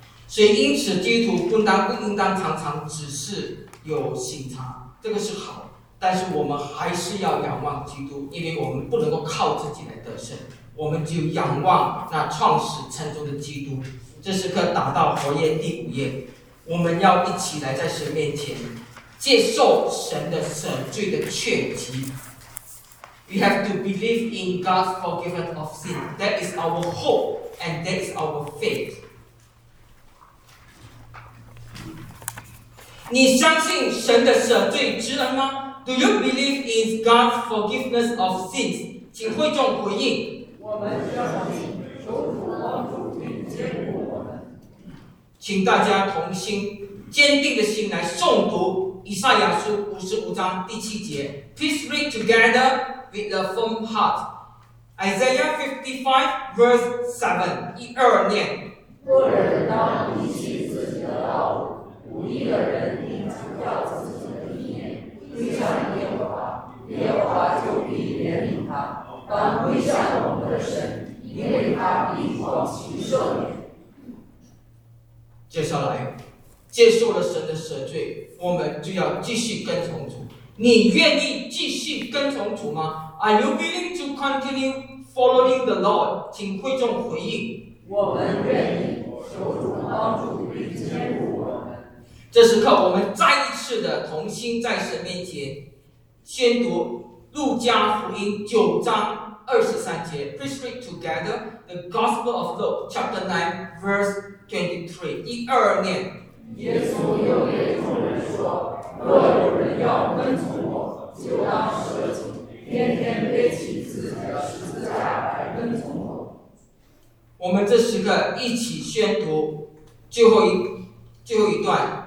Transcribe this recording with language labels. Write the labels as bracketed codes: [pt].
[zh] 所以因此基督徒不应当常常只是有省察，这个是好，但是我们还是要仰望基督，因为我们不能够靠自己来得胜。我们就仰望那创始成终的基督。这时刻达到活页第五页，我们要一起来在神面前接受神的赦罪的确据。 [en] We have to believe in God's forgiveness of sin. That is our hope and that is our faith. [zh] 你相信神的赦罪之恩吗？ [en] Do you believe in God's forgiveness of sins? [zh] 请会众回应，请大家同心坚定的心来诵读以赛亚书55:7. [en] Please read together with a firm heart. Isaiah 55:7. [zh] 一二念。恶人当离弃自己的道路，无义的人应除掉自己的意念，归向耶和华，耶和华就必怜悯他。当归向我们的神，因为他必广行赦免。接下来接受了神的赦罪，我们就要继续跟从主。你愿意继续跟从主吗？ [en] Are you willing to continue following the Lord? [zh] 请会众回应，我们愿意，求主帮助并坚固我们。这时刻我们再一次的同心在神面前宣读路加福音9:23. Please read together the Gospel of Luke, chapter 9:23. 一二念。耶稣又对众人说，若有人要跟从我，就当舍己，天天背起自己的十字架来跟从我。我们这时刻一起宣读最后一段。